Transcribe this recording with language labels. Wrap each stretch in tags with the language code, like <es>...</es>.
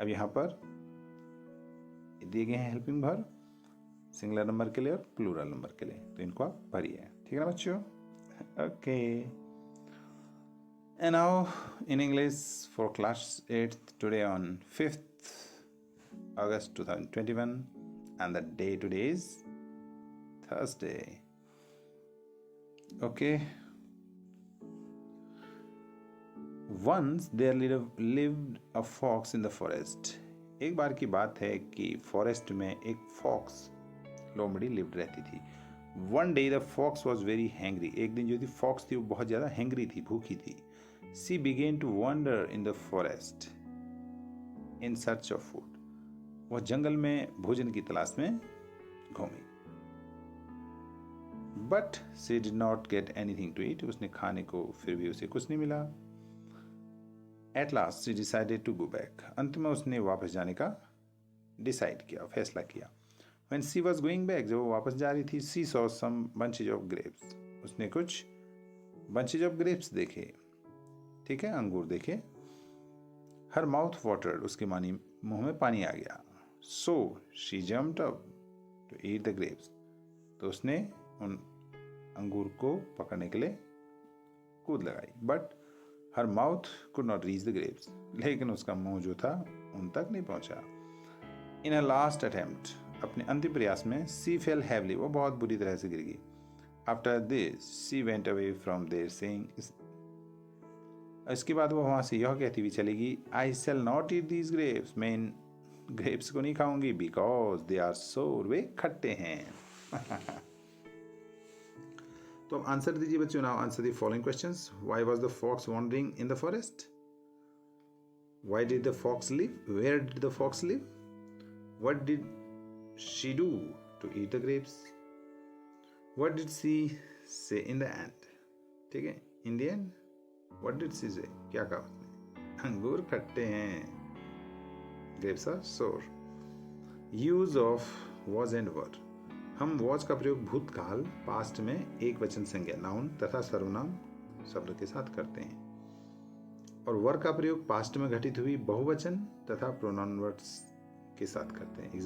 <hi>अब यहाँ पर दिए गए हैं हेल्पिंग वर्ब सिंगुलर नंबर के लिए और प्लूरल नंबर के लिए, तो इनको आप भरिए, ठीक है ना बच्चों।</hi> <en>Okay, and now in English for class 8 today on 5th August 2021 and the day today is Thursday. Okay, once there lived a fox in the forest.</en> <hi>एक बार की बात है कि फॉरेस्ट में एक फॉक्स लोमड़ी लिव्ड रहती थी।</hi> <en>One day the fox was very hungry.</en> <hi>एक दिन जो थी फॉक्स थी वो बहुत ज़्यादा हैंग्री थी, भूखी थी।</hi> <en>She began to wander in the forest in search of food.</en> <hi>वह जंगल में भोजन की तलाश में घूमी।</hi> <en>But she did not get anything to eat.</en> <hi>उसने खाने को फिर भी उसे कुछ नहीं मिला।</hi> <en>At last she decided to go back.</en> <hi>अंत में उसने वापस जाने का डिसाइड किया, फैसला किया।</hi> <en>When she was going back,</en> <hi>जब वो वापस जा रही थी,</hi> <en>she saw some bunches of grapes.</en> <hi>उसने कुछ</hi> <en>bunches of grapes</en> <hi>देखे, ठीक है, अंगूर देखे।</hi> <en>Her mouth watered,</en> <hi>उसके मुंह में पानी आ गया।</hi> <en>So she jumped up to eat the grapes.</en> <hi>तो उसने उन अंगूर को पकड़ने के लिए कूद लगाई।</hi> <en>But her mouth could not reach the grapes.</en> <hi>लेकिन उसका मुंह जो था उन तक नहीं पहुंचा।</hi> <en>In her last attempt,</en> <hi>अपने अंतिम प्रयास में</hi> <en>she fell heavily,</en> <hi>वो बहुत बुरी तरह से गिर गई।</hi> <en>after this she went away from there saying,</en> <hi>इसके बाद वो वहाँ से यह कहती हुई चलेगी,</hi> <en>I shall not eat these grapes,</en> <hi>मैं इन ग्रेप्स को नहीं खाऊंगी,</hi> <en>because they are sour,</en> <hi>वे खट्टे हैं। तो अब आंसर दीजिए बच्चों।</hi> <en>Now answer the following questions. Why was the fox wandering in the forest? Why did the fox live? Where did the fox live? What डिड she do to eat the grapes? What did she say in the end?</en> <hi>ठीक है,</hi> <en>in the end what did she say?</en> <hi>क्या कहा उसने? अंगूर खट्टे हैं,</hi> <en>grapes are sour. Use of was and were.</en> <hi>हम was का प्रयोग भूतकाल पास्ट में एक वचन संज्ञा नाउन तथा सर्वनाम शब्द के साथ करते हैं, और वर का प्रयोग पास्ट में घटित हुई बहुवचन तथा प्रोनाउन वर्ड्स के साथ करते हैं।</hi>